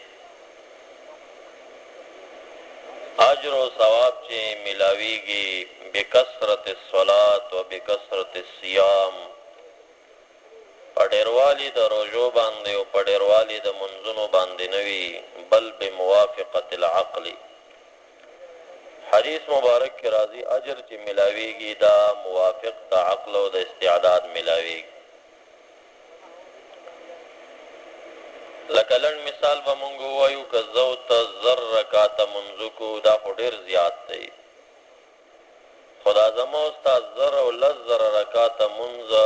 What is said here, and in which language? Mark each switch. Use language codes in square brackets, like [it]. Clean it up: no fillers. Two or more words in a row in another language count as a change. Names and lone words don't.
[ps] اجر و ثواب چې ملاویږي [ar] بکثرت الصلاة و بکثرت الصیام [ps] په ډیروالی د روژو باندې او په ډیروالی د منځونو باندې نه وي بل [ar] بموافقت العقل [ps] حدیث مبارک کی راضی اجر چې ملاویږي دا موافق د عقل او د استعداد ملاویږي لکه لنډ مثال به مونږ ووایو که زه ته زر رکاته منځ کو دا خو ډېر زیات دی خو دا زما ستا زر او لس زره رکاته منځ